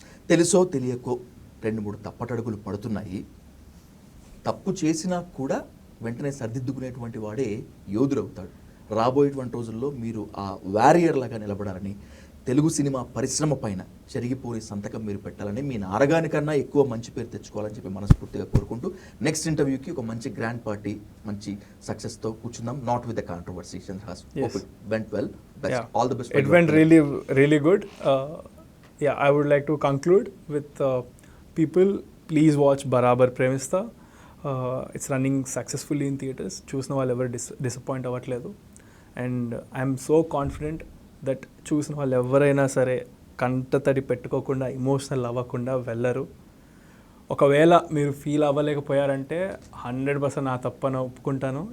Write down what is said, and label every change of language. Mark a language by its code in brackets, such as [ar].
[te] తెలుసో తెలియకో 2-3 తప్పటడుగులు పడుతున్నాయి. తప్పు చేసినా కూడా వెంటనే సర్దిద్దుకునేటువంటి వాడే యోధుడవుతాడు. రాబోయేటువంటి రోజుల్లో మీరు ఆ వారియర్ లాగా నిలబడాలని, తెలుగు సినిమా పరిశ్రమ పైన చెరిగిపోని సంతకం మీరు పెట్టాలని, మీ నారగానికన్నా ఎక్కువ మంచి పేరు తెచ్చుకోవాలని చెప్పి మనస్ఫూర్తిగా కోరుకుంటూ నెక్స్ట్ ఇంటర్వ్యూకి ఒక మంచి గ్రాండ్ పార్టీ, మంచి సక్సెస్తో కూర్చుందాం. [en] Not with the controversy. Chandrahas, hope it went well. Best. All the best. It went really good. Yeah, I would like to conclude with people, please watch Barabar Premista. It's running successfully in theatres. [te] చూసిన వాళ్ళు ఎవరు disappoint అవ్వట్లేదు. [en] And I'm so confident [te] that చూసిన వాళ్ళు ఎవరైనా సరే కంటతడి పెట్టుకోకుండా ఎమోషనల్ అవ్వకుండా వెళ్ళరు. ఒకవేళ మీరు ఫీల్ అవ్వలేకపోయారంటే 100% నా తప్పని ఒప్పుకుంటాను.